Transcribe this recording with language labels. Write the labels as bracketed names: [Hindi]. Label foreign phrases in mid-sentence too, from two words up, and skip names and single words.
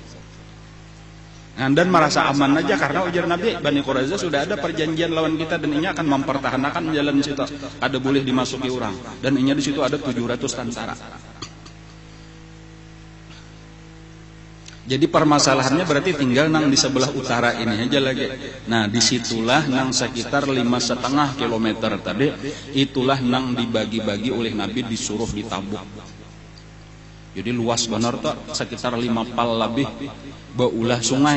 [Indonesian] Dan merasa aman aja karena ujar Nabi, Bani Quraisyah sudah ada perjanjian lawan kita dan ini akan mempertahankan jalan situ. Ada boleh dimasuki orang dan ini di situ ada 700 tentara. Jadi permasalahannya berarti tinggal nang di sebelah utara ini aja lagi. Nah, disitulah nang sekitar 5,5 km tadi, itulah nang dibagi-bagi oleh Nabi disuruh ditabuk. [Banjar] Jadi luas benar tuh, sekitar 5 pal lebih baulah sungai.